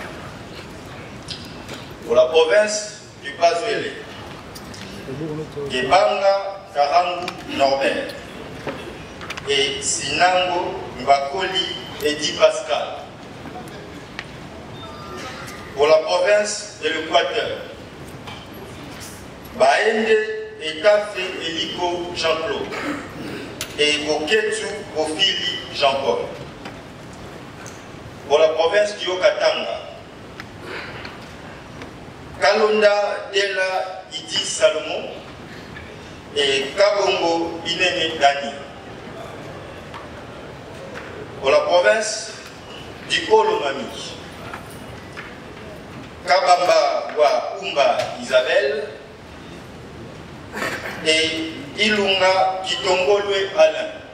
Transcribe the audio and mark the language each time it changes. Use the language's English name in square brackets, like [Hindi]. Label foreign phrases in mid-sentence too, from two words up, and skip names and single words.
[French] Pour la province du Bas-Ouélé, Gebanga Karangu Norbert et Sinango Mbakoli Edi Pascal. Pour la province de l'Équateur, Baende Etafe Eliko Jean-Claude et Boketu Ofili Jean-Paul. Pour la province du Haut-Katanga, Kalonda Dela Idi Salomon et Kabongo Inene Dani. Pour la province du Haut-Lomami, Kabamba Wa Umba Isabelle et Ilunga Kitongolwe Alain.